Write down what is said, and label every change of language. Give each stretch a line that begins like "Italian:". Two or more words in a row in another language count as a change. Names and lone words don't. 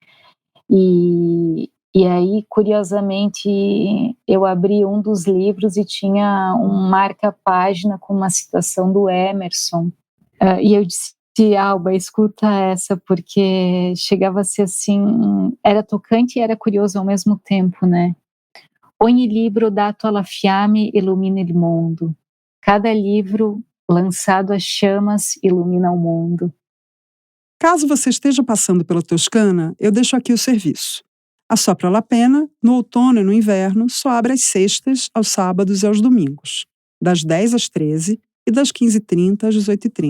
Portuguese: E aí, curiosamente, eu abri um dos livros e tinha um marca-página com uma citação do Emerson. E eu disse, Alba, escuta essa, porque chegava a ser assim, era tocante e era curioso ao mesmo tempo, né?
Italian: Ogni libro dato alla fiamme illumina il mondo.
Portuguese: Cada livro lançado às chamas ilumina o mundo. Caso você esteja passando pela Toscana, eu deixo aqui o serviço. A Só Pra La Pena, no outono e no inverno, só abre às sextas, aos sábados e aos domingos, das 10 às 13 e das 15h30 às 18h30.